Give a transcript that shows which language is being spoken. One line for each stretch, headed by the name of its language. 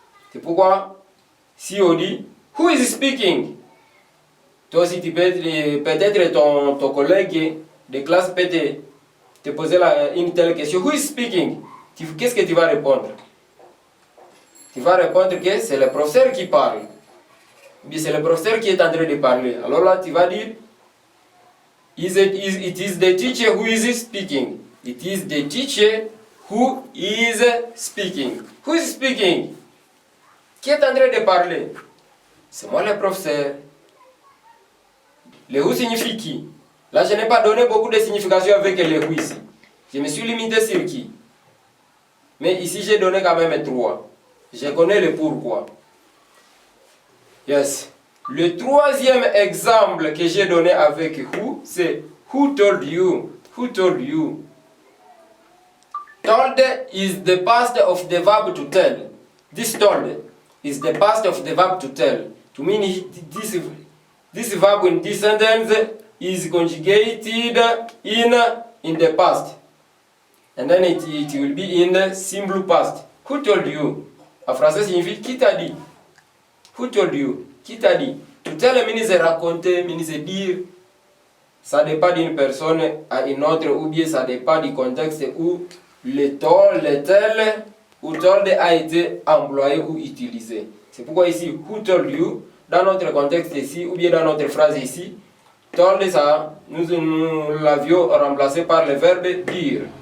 French: C'est pourquoi, si on dit
English: who is speaking,
French: toi aussi tu peux peut-être ton collègue de classe peut te poser une telle question.
English: Who is speaking?
French: Qu'est-ce que tu vas répondre? Tu vas répondre que c'est le professeur qui parle. Ou bien c'est le professeur qui est en train de parler. Alors là, tu vas dire
English: it is the teacher who is speaking. It is the teacher who is speaking. Who is speaking?
French: Qui est en train de parler? C'est moi le professeur. Le who signifie qui? Là, je n'ai pas donné beaucoup de signification avec le who ici. Je me suis limité sur qui. Mais ici, j'ai donné quand même 3. Je connais le pourquoi. Yes. Le troisième exemple que j'ai donné avec who, c'est
English: who told you? Who told you? Told is the past of the verb to tell. This told is the past of the verb to tell. To mean this verb in this sentence is conjugated in the past. And then it will be in the simple past. Who told you?
French: En français signifie qui t'a dit.
English: Who told you?
French: Qui t'a dit?
English: To tell means raconter, means dire.
French: Ça dépend d'une personne à une autre ou bien ça dépend du contexte où le told, le tel ou told a été employé ou utilisé. C'est pourquoi ici,
English: who told you,
French: dans notre contexte ici ou bien dans notre phrase ici, told ça, nous l'avions remplacé par le verbe dire.